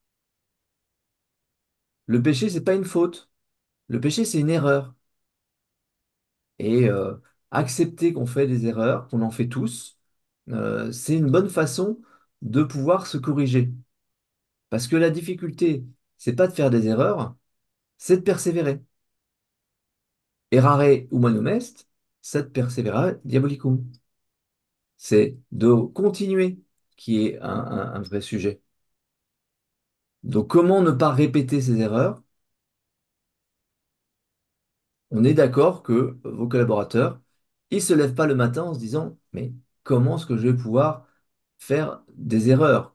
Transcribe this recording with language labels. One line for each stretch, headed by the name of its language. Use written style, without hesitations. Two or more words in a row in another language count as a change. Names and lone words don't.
French: Le péché, c'est pas une faute. Le péché, c'est une erreur. Et accepter qu'on fait des erreurs, qu'on en fait tous, c'est une bonne façon de pouvoir se corriger. Parce que la difficulté, c'est pas de faire des erreurs, c'est de persévérer.
Latin: Errare humanum est, sed persevera diabolicum.
French: C'est de continuer qui est un vrai sujet. Donc, comment ne pas répéter ces erreurs? On est d'accord que vos collaborateurs, ils se lèvent pas le matin en se disant, mais comment est-ce que je vais pouvoir faire des erreurs?